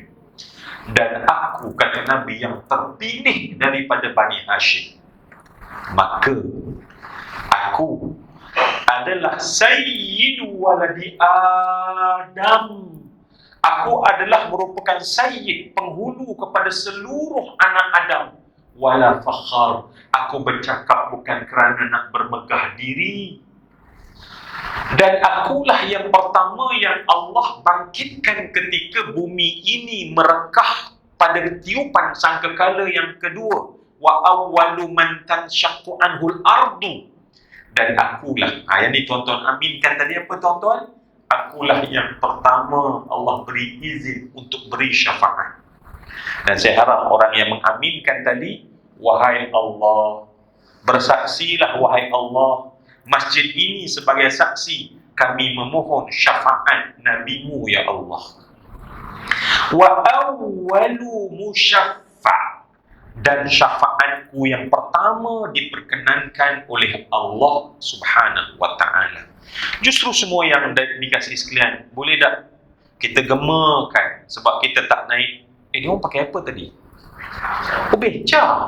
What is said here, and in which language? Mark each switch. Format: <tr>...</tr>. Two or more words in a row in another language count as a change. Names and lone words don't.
<ms>Dan aku, kata Nabi, yang terpilih daripada Bani Hashim. Maka aku adalah</ms> <ar>سيد ولد آدم.</ar> <ms>Aku adalah merupakan sayyid, penghulu kepada seluruh anak Adam.</ms> <ar>ولا فخر.</ar> <ms>Aku bercakap bukan kerana nak bermegah diri. Dan akulah yang pertama yang Allah bangkitkan ketika bumi ini merekah pada tiupan sangkakala yang kedua.</ms> <ar>وأول من تنشق عنه الأرض.</ar> <ms>Dan akulah, yang ni tuan-tuan aminkan tadi apa tuan-tuan? Akulah yang pertama Allah beri izin untuk beri syafaat. Dan saya harap orang yang mengaminkan tadi, wahai Allah, bersaksilah wahai Allah, masjid ini sebagai saksi, kami memohon syafaat Nabi-Mu ya Allah.</ms> <ar>وأول مشفع',</ar> <ms>dan syafaatku yang pertama diperkenankan oleh Allah</ms> <ar>سبحانه وتعالى.</ar> <ms>Justru semua yang dikasih sekalian, boleh tak kita gemakan sebab kita tak naik. Dia orang pakai apa tadi? Oh, beca.</ms>